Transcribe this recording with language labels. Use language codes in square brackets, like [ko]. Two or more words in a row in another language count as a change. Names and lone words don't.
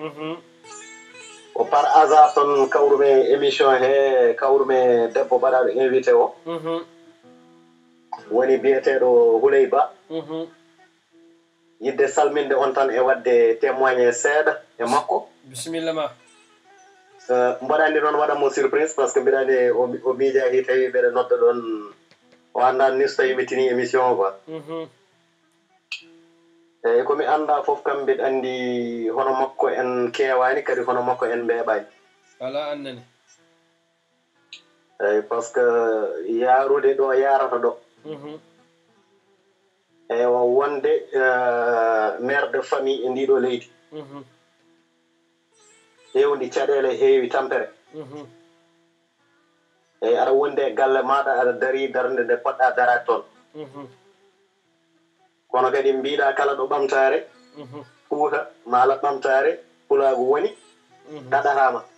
[ff] O [fr] par hasard [ff] ton kawrumi émission he kawrumi debbo baɗaɗo invité o. Woni biyeteɗo Houley Ba. Yidde salminde on tan e wadde témoigné seeɗa e makko. Bisimilla ma. Mbaɗani noon waɗanmo surprise [fr] par ce que [ff] mbiɗa andi o miijaaki tawi mbeɗa nodda ɗon o anndan ni so tawi mi tini émission o quoi. Eyi komi annda fof kam mbiɗa anndi hono makko en keewaani kadi hono makko en mbeeɓaani. Ala annani. Eyi [fr] par ce que [ff] yaarude ɗo yarata ɗo. Eyi wonde [fr] mère de famille [ff] e ndiɗo leydi. Hewndi caɗeele heewi tampere. Eyi aɗa wondi e galle maɗa aɗa darii darnde nde poɗɗa daraade toon. Kono kadi mbiɗa kala ɗo ɓamtaare Fuuta maala ɓamtaare Pulaagu woni ɗaɗatama.